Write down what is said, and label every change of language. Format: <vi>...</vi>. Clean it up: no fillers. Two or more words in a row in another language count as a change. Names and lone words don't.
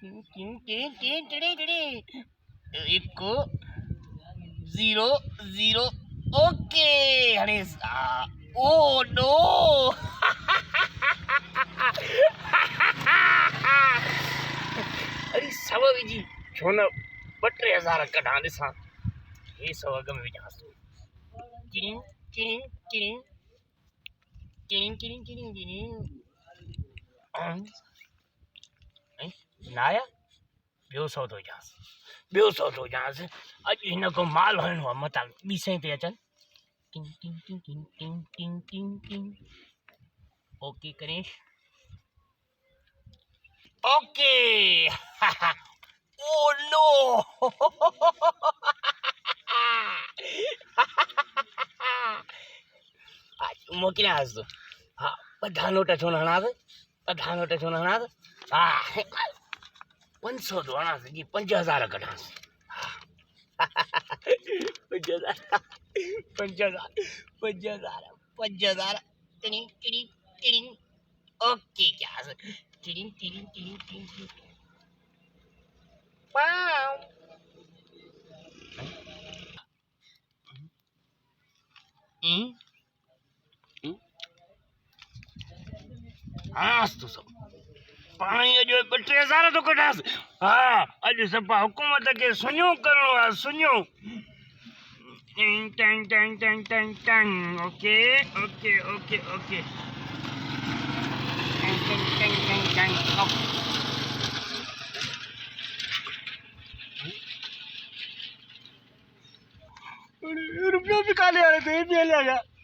<sd>1 0 0। ओके हाणे</sd> <en>oh no.</en> <sd>अरे 100 विझी छो न 2-3 हज़ार कढां ॾिसां। हे 100 अॻ में विझांस। किरिंग किरिंग किरिंग किरिंग किरिंग किरिंग किरिंग। न आया, ॿियो 100 थो विझांस, ॿियो 100 थो विझांस। अॼु हिन को माल हणिणो आहे मथां 200 ते अचनि। टिंग टिंग टिंग टिंग टिंग टिंग टिंग टिंग।</sd> <en>okay crash, okay. oh no.</en> <sd>मोकिलियांस थो। हा, 50 नोट छो न हणांस, 50 नोट छो न हणांस। हा 500 थो हणांस जी, 5000 कढांस। 5000 5000 5000 5000। टिड़िंग टिड़िंग टिड़िंग। ओके क्या टिड़िंग टिड़िंग टिड़िंग टिड़िंग। वाव। हणांस तो सब पाणी अॼु 2-3 हज़ार तो कढांस। हा अॼु सफ़ा हुकूमत खे सुञो करणो आहे, सुञो। टिंग टंग टंग टंग टंग टंग।</sd> <en>okay okay okay okay. टंग टंग टंग टंग टंग।</en> <hi>रुपया भी काले आ रहे थे, ये भी लेगा।</hi>